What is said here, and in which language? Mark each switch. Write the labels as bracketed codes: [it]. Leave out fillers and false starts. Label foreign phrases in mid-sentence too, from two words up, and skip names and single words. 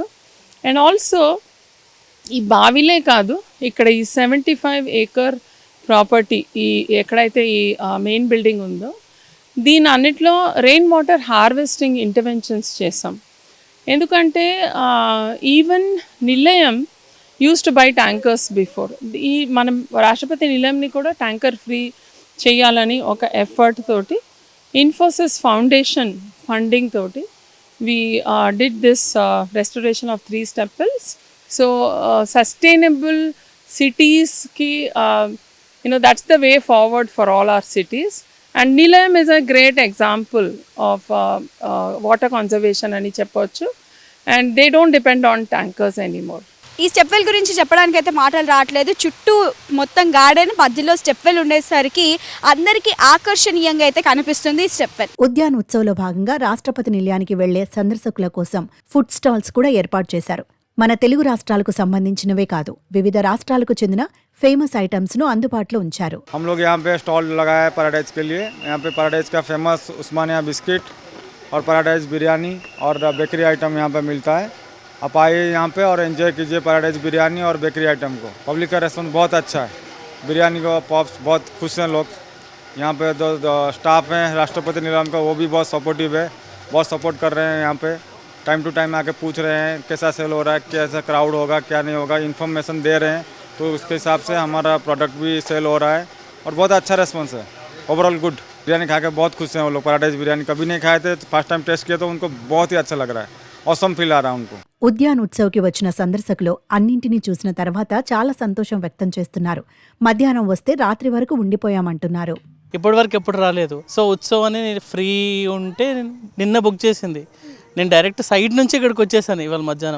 [en] and also [te] ఈ బావిలే కాదు, ఇక్కడ ఈ 75 acre ప్రాపర్టీ, ఈ ఎక్కడైతే ఈ మెయిన్ బిల్డింగ్ ఉందో దీని అన్నిట్లో [en] rain water harvesting interventions [te] చేసాం. [en] ఎందుకంటే even Nilayam use to buy tankers before. [te] ఈ మనం రాష్ట్రపతి నిలయంని కూడా [en] tanker free [te] చేయాలని ఒక ఎఫర్ట్ తోటి ఇన్ఫోసిస్ ఫౌండేషన్ ఫండింగ్ తోటి [en] we did this restoration of 3 temples. So sustainable cities ki that's the way forward for all our cities. And Nilayam is a great example of water conservation [te] అని చెప్పొచ్చు, [en] and they don't depend on tankers anymore. [te] ఈ స్టెప్వెల్ గురించి చెప్పడానికి అయితే మాటలు రావట్లేదు. చుట్టూ మొత్తం గార్డెన్, మధ్యలో స్టెప్వెల్ ఉండేసరికి అందరికీ ఆకర్షణీయంగా అయితే కనిపిస్తుంది ఈ స్టెప్వెల్. ఉద్యాన్ ఉత్సవ్లో భాగంగా రాష్ట్రపతి నిలయానికి వెళ్లే సందర్శకుల కోసం [en] food stalls [te] కూడా ఏర్పాటు చేశారు. మన తెలుగు రాష్ట్రాలకు సంబంధించినవే కాదు, వివిధ రాష్ట్రాలకు చెందిన [en] famous items [te] ను అందుబాటులో ఉంచారు. [hi] हम लोग यहाँ पे स्टॉल लगाया है पैराडाइज के लिए. यहाँ पे पैराडाइज का फेमस उस्मानिया बिस्किट और पैराडाइज बिरयानी और [en] bakery item [hi] यहाँ पे मिलता है. आप आइए यहाँ पे और एंजॉय कीजिए पैराडाइज बिरयानी और [en] bakery item [hi] को. पब्लिक का रेस्पॉन्स बहुत अच्छा है. बिरयानी को पॉप्स बहुत खुश हैं लोग. यहाँ पे जो स्टाफ हैं राष्ट्रपति निलम का, वो भी बहुत सपोर्टिव है, बहुत सपोर्ट कर रहे हैं. यहाँ पे [en] time to time [hi] आके पूछ रहे हैं कैसा सेल हो रहा है, कैसा क्राउड होगा, क्या नहीं होगा, इन्फॉर्मेशन दे रहे हैं. तो उसके हिसाब से हमारा प्रोडक्ट भी सेल हो रहा है और बहुत अच्छा रेस्पॉन्स है. [en] overall good. [hi] बिरयानी खा के बहुत खुश हैं वो लोग. पैराडाइज बिरयानी कभी नहीं खाए थे, [en] first time [hi] टेस्ट किया तो उनको बहुत ही अच्छा लग रहा है. [en] awesome feel [hi] आ रहा है उनको. [te] ఉద్యాన్ ఉత్సవ్కి వచ్చిన సందర్శకులు అన్నింటినీ చూసిన తర్వాత చాలా సంతోషం వ్యక్తం చేస్తున్నారు. మధ్యాహ్నం వస్తే రాత్రి వరకు ఉండిపోయామంటున్నారు. ఇప్పటి వరకు ఎప్పుడు రాలేదు. సో ఉత్సవం అని ఫ్రీ ఉంటే నిన్న బుక్ చేసింది. నేను [en] direct side [te] నుంచి ఇక్కడికి వచ్చేసాను ఇవాళ మధ్యాహ్నం.